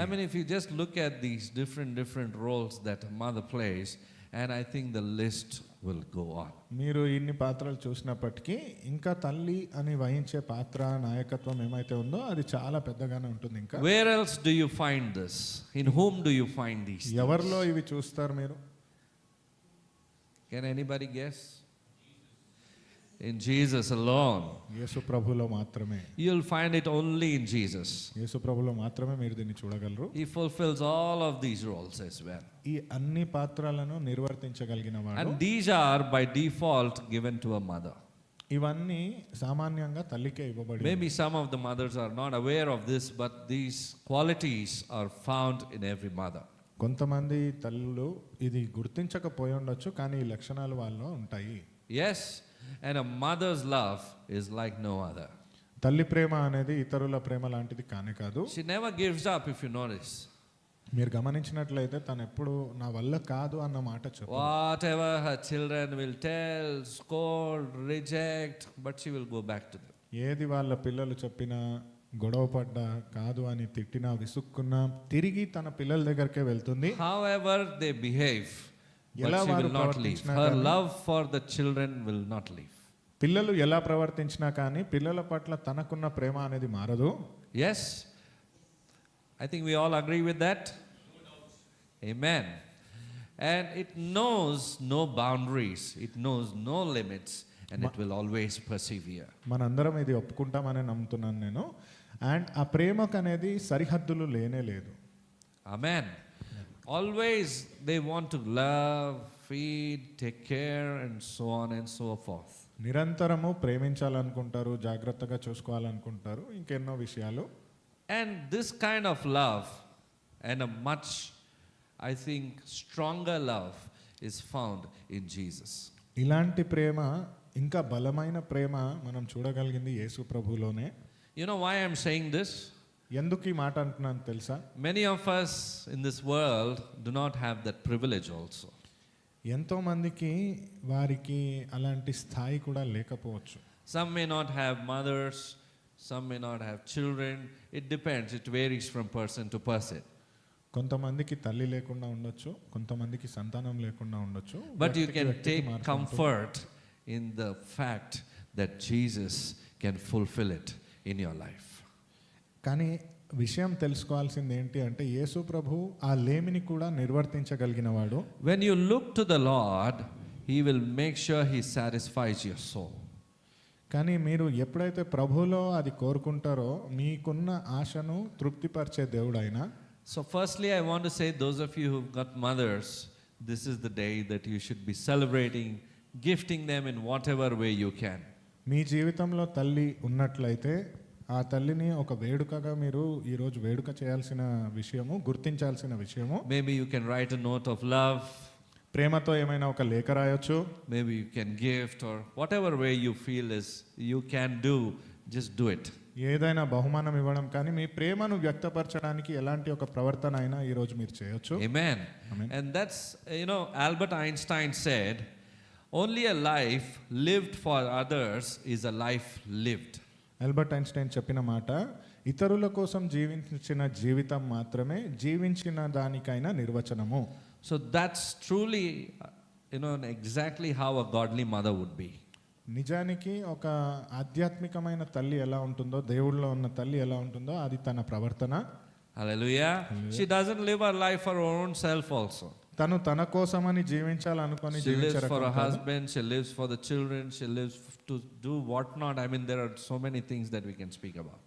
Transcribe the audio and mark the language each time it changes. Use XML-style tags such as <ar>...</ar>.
<en>I mean, if you just look at these different roles that a mother plays, and I think the list will go on.</en> <te>మీరు ఇన్ని పాత్రలు చూసినప్పటికీ ఇంకా తల్లి అని వహించే పాత్ర, నాయకత్వం ఏమైతే ఉందో అది చాలా పెద్దగానే ఉంటుంది. ఇంకా</te> <en>Where else do you find this? In whom do you find these?</en> <te>ఎవరిలో ఇవి చూస్తారు మీరు?</te> <en>Can anybody guess? In Jesus alone.</en> <te>యేసు ప్రభులో మాత్రమే.</te> <en>You'll find it only in Jesus.</en> <te>యేసు ప్రభులో మాత్రమే మీరు దీన్ని చూడగలరు.</te> <en>He fulfills all of these roles as well.</en> <te>ఈ అన్ని పాత్రలను నిర్వర్తించగలిగిన వాడు.</te> <en>And these are by default given to a mother.</en> <te>ఇవన్నీ సామాన్యంగా తల్లికే ఇవ్వబడి.</te> <en>Maybe some of the mothers are not aware of this, but these qualities are found in every mother.</en> <te>కొంతమంది తల్లులు ఇది గుర్తించకపోయి ఉండొచ్చు, కానీ ఈ లక్షణాలు వాళ్ళలో ఉంటాయి.</te> <en>Yes, and a mother's love is like no other.</en> <te>తల్లి ప్రేమ అనేది ఇతరుల ప్రేమ లాంటిది కానే కాదు.</te> <en>She never gives up, if you notice.</en> <te>మీరు గమనించినట్లయితే తను ఎప్పుడు నా వల్ల కాదు అన్న మాట చెప్పు.</te> <en>Whatever her children will tell, scold, reject, but she will go back to them.</en> <te>ఏది వాళ్ళ పిల్లలు చెప్పినా, గొడవ పడ్డా, కాదు అని తిట్టినా, విసుక్కున్నా తిరిగి తన పిల్లల దగ్గరకే వెళ్తుంది.</te> <en>However they behave, but she will not leave. Her love for the children will not leave.</en> <te>పిల్లలు ఎలా ప్రవర్తించినా కానీ పిల్లల పట్ల తనకున్న ప్రేమ అనేది మారదు.</te> <en>Yes, I think we all agree with that. Amen. And it knows no boundaries, it knows no limits, and it will always persevere.</en> <te>మనందరం ఇది ఒప్పుకుంటామని నమ్ముతున్నాను నేను. అండ్ ఆ ప్రేమకు అనేది సరిహద్దులు లేనే లేదు.</te> <en>Amen. Always they want to love, feed, take care, and so on and so forth.</en> <te>నిరంతరము ప్రేమించాలనుకుంటారు, జాగ్రత్తగా చూసుకోవాలనుకుంటారు, ఇంకెన్నో విషయాలు.</te> <en>And this kind of love, and a much, I think, stronger love is found in Jesus.</en> <te>ఇలాంటి ప్రేమ, ఇంకా బలమైన ప్రేమ మనం చూడగలిగింది యేసు ప్రభులోనే.</te> <en>You know why I'm saying this?</en> <te>ఎందుకు ఈ మాట అంటున్నాను తెలుసా?</te> <en>Many of us in this world do not have that privilege also.</en> <te>ఎంతో మందికి వారికి అలాంటి స్థాయి కూడా లేకపోవచ్చు.</te> <en>Some may not have mothers, some may not have children. It depends, it varies from person to person.</en> <te>కొంతమందికి తల్లి లేకుండా ఉండొచ్చు, కొంతమందికి సంతానం లేకుండా ఉండొచ్చు.</te> <en>But you can take comfort in the fact that Jesus can fulfill it in your life.</en> <te>కానీ విషయం తెలుసుకోవాల్సింది ఏంటి అంటే యేసు ప్రభు ఆ లేమిని కూడా నిర్వర్తించగలిగిన వాడు.</te> <en>When you look to the Lord, he will make sure he satisfies your soul.</en> <te>కానీ మీరు ఎప్పుడైతే ప్రభువులో అది కోరుకుంటారో మీకున్న ఆశను తృప్తిపరిచే దేవుడు ఆయన.</te> <en>So firstly, I want to say, those of you who've got mothers, this is the day that you should be celebrating, gifting them in whatever way you can.</en> <te>మీ జీవితంలో తల్లి ఉన్నట్లయితే ఆ తల్లిని ఒక వేడుకగా మీరు ఈరోజు వేడుక చేయాల్సిన విషయము, గుర్తించాల్సిన విషయము.</te> <en>Maybe you can write a note of love.</en> <te>ప్రేమతో ఏమైనా ఒక లేఖ రాయొచ్చు.</te> <en>Maybe you can gift, or whatever way you feel is you can do, just do it.</en> <te>ఏదైనా బహుమానం ఇవ్వడం, కానీ మీ ప్రేమను వ్యక్తపరచడానికి ఎలాంటి ఒక ప్రవర్తన అయినా ఈరోజు మీరు చేయొచ్చు.</te> <en>Amen. Amen. And that's, Albert Einstein said, only a life lived for others is a life lived.</en> <te>Albert Einstein చెప్పిన మాట, ఇతరుల కోసం జీవించిన జీవితం మాత్రమే జీవించిన దానికైనా నిర్వచనము.</te> <en>So that's truly, exactly how a godly mother would be.</en> <te>నిజానికి ఒక ఆధ్యాత్మికమైన తల్లి ఎలా ఉంటుందో, దేవుళ్ళలో ఉన్న తల్లి ఎలా ఉంటుందో అది తన ప్రవర్తన.</te> <en>Hallelujah. She doesn't live her life for her own self also.</en> <te>తను తన కోసమని జీవించాలనుకొని</te> <en>She lives</en> <te>జీవించే</te> <en>for</en> <te>రకం</te> <en>her</en> <te>కాదు.</te> <en>husband, she lives for the children, she lives to do whatnot. I mean, there are so many things that we can speak about.</en>